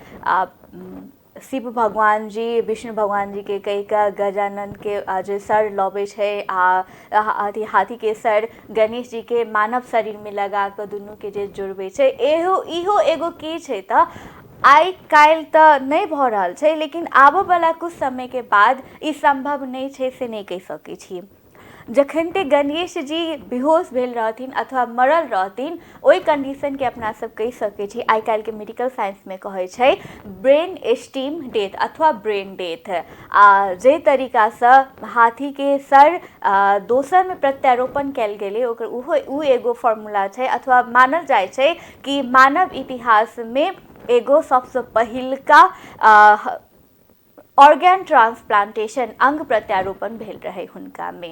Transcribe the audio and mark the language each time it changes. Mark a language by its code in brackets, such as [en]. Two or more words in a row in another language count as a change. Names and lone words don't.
[mai] शिव भगवान जी, विष्णु भगवान जी के कई का गजानन के जे सर लबे छै आ हाथी के सर गणेश जी के मानव शरीर में लगा के दुनू के जे जुड़बे छै, इहो एगो की छै त आइ काल्हि तऽ नहीं भऽ रहल छै, लेकिन आबऽ वाला कुछ समय के बाद ई संभव नहीं छै से नहीं कहि सकै छी। जखन ते गणेश जी बेहोश भेल रहथिन अथवा मरल रहथिन ओई कंडीशन के अपना सब कहि सकै छी। आइ काल्हि के [en] medical science [mai] में कहै छै [en] brain stem death [mai] अथवा [en] brain death. [mai] जे तरीका से हाथी के सर दोसर में प्रत्यारोपण कैल गेलै ओकर उ एगो फॉर्मूला छै अथवा मानल जाइ छै कि मानव इतिहास में एगो सबसे पहिलका [en] organ transplantation [mai] अंग प्रत्यारोपण भेल रहे हुनका में।